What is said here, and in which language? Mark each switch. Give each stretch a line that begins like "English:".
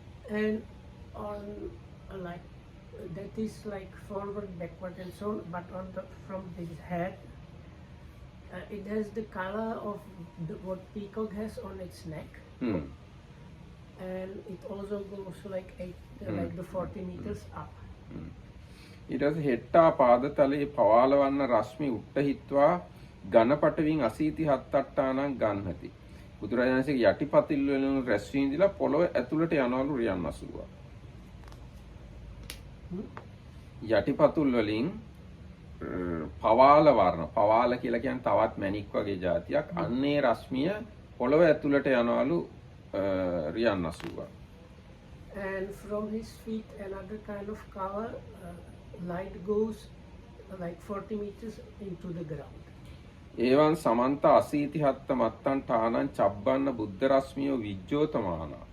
English: And on like that is like forward, backward and so on, but from the head it has the color of what peacock has on its neck. And it also goes like the 40 meters up.
Pali: ඊට පස්සේ හෙට්ටා පාදතලයේ පවාලවන්න රශ්මි උට්ටහිත්වා ඝනපටවින් අසීති හත්තට්ටානං ගන්හති.
Sinhala: බුදුරජාණන්සේගේ යටිපතිල් වලින් රැස් වීඳිලා පොළොව ඇතුළට යනවලු රියන් 80ක්. යටිපතුල් වලින් පවාල වර්ණ පවාල කියලා කියන්නේ තවත් මැණික් වගේ જાතියක්. අන්නේ රශ්මිය පොළොව ඇතුළට යනවලු රියන් 80ක්.
English: And from his feet another kind of color light goes like 40 meters into the ground.
Pali: ඒවන් සමන්ත අසීති හත්ත මත්තන් ඨානං චබ්බන්න බුද්ධ රශ්මියෝ විජ්ජෝතමාන.